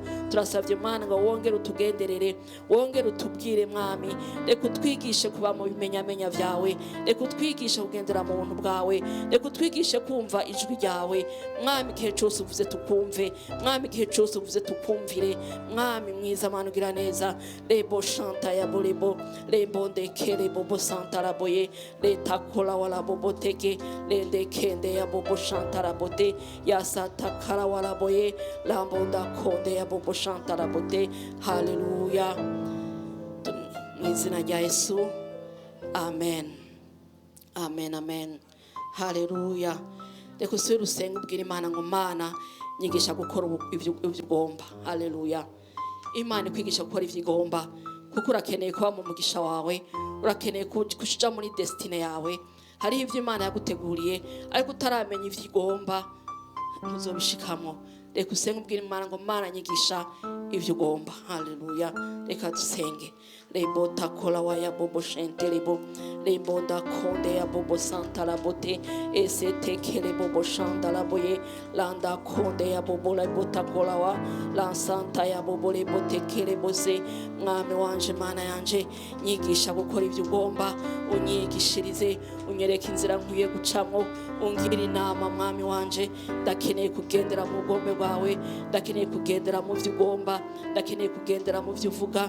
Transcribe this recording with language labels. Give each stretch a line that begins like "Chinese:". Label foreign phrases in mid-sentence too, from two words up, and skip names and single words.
Rundi: Turasavye Mana ngo wongere utugenderere, wongere utubwire Mwami, reka utwigishe kuba mu bimenyamenya vyawe, reka utwigishe kugendera mu buntu bwawe, reka utwigishe kumva ijwi ryawe Mwami.
Kinyarwanda: Igihe cyose uvuze tukumve Mwami, igihe cyose uvuze tukumvire Mwami mwiza, Mana ugira neza. Lebo chanta ya bolebo lebo ndekele bobo santa la boye leta kola wala bobo teke lende kende ya bobo chanta la bote ya santa kala wala boye lambonda konde ya bobo chanta la bote. Haleluya. Mu izina rya Yesu. Amen. Amen. Amen. Haleluya. Reka usubire usenge ubwire Imana ngo Mana nyigisha gukora ibyo ugomba. Haleluya.
Rundi: Imana ikwigisha gukora ivyo igomba, kuko urakeneye kuba mu mugisha wawe, urakeneye kushija muri destiny yawe. Hari ivyo Imana yaguteguriye ariko utaramenya ivyo igomba ntuzobishikamo. Reka usenge ubwire Imana ngo Mana nyigisha ivyo ugomba. Haleluya. Reka dusenge. Lebo takola waya bobo shentelebo lebo da konde ya bobo santa la bote ese tekele bobo shanda la boye landa konde ya bobo la botakola wa la santa ya bobo le botekele bose. Mwami wanje, Mana yanje, nyigisha gukora ivyo ugomba, unyigishirize, unyereke inzira nkwiye gucamo, ungirira inama Mwami wanje. Ndakeneye kugendera mu bugombe bwawe, ndakeneye kugendera mu vyo ugomba, ndakeneye kugendera mu vyo uvuga.